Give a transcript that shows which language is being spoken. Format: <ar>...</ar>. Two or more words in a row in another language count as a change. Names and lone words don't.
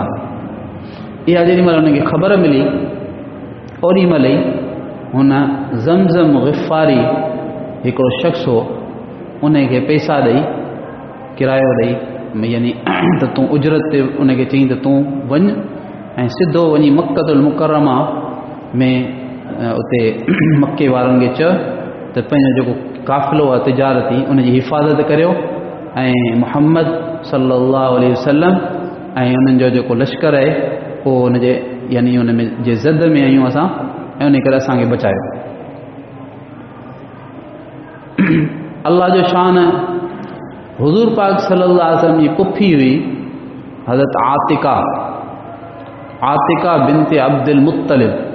<sd>इहा जेॾीमहिल हुनखे ख़बर मिली, ओॾी महिल ई हुन ज़मज़म ग़िफ़ारी हिकिड़ो शख़्स हो, उनखे पैसा ॾेई, किरायो ॾेई, यानी त तूं उजरत ते उनखे चई त तूं वञ ऐं सिधो वञी मक्कतुल मुकरमा में उते मके वारनि खे चयो त पंहिंजो जेको काफ़िलो आहे तिजारती उनजी हिफ़ाज़त करियो, ऐं मुहम्मद</sd> <ar>صلى الله عليه وسلم</ar> <sd>ऐं उन्हनि जो जेको लश्कर आहे उहो उनजे यानी उन में जे ज़द में आहियूं असां, ऐं उन करे असांखे बचायो। अल्लाह जो शान, हुज़ूर पाक</sd> <ar>صلى الله عليه وسلم</ar> <sd>जी पुफी हुई हज़रत आतिका बिनते अब्दुल मुत्तलिब।</sd>